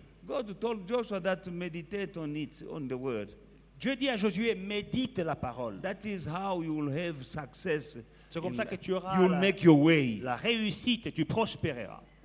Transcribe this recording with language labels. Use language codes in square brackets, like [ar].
[en] God told Joshua that to meditate on it, on the word. [fr] Dieu dit à Josué, médite la parole. [en] That is how you will have success. [fr] C'est comme ça que tu auras [en] You will make your way. [fr] la réussite et tu prospéreras.